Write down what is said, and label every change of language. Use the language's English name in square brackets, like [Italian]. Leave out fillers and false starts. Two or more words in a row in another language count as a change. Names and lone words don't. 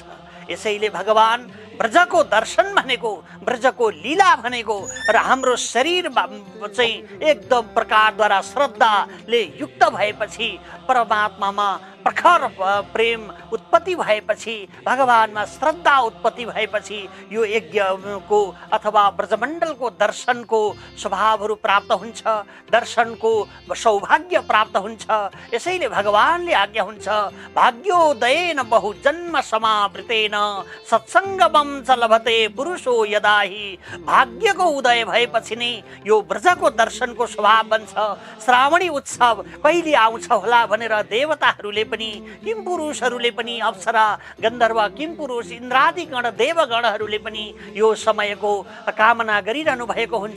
[Nepali] यसैले भगवान ब्रजको दर्शन भनेको, ब्रजको लीला भनेको र हाम्रो शरीर चाहिँ एकदम प्रकारद्वारा श्रद्धाले युक्त भएपछि, परमात्मामा प्रखर प्रेम उत्पत्ति भएपछि, भगवानमा श्रद्धा उत्पत्ति भएपछि यो यज्ञको अथवा ब्रजमण्डलको दर्शनको स्वभावहरू प्राप्त हुन्छ, दर्शनको सौभाग्य प्राप्त हुन्छ। यसैले भगवानले आज्ञा हुन्छ, [Sanskrit] भाग्योदयेन बहुजन्म समावृतेन सत्सङ्गमं च लभते पुरुषो यदाहि। [Nepali] भाग्यको उदय भएपछि नै यो ब्रजको दर्शनको स्वभाव बन्छ। श्रावणी उत्सव कहिले आउँछ होला भनेर देवताहरूले पनि, किम पुरुषहरूले पनि, अप्सरा, गन्धर्व, किम पुरुष, इन्द्रादिगण, देवगणहरूले पनि यो समयको कामना गरिरहनु भएको हुन्छ।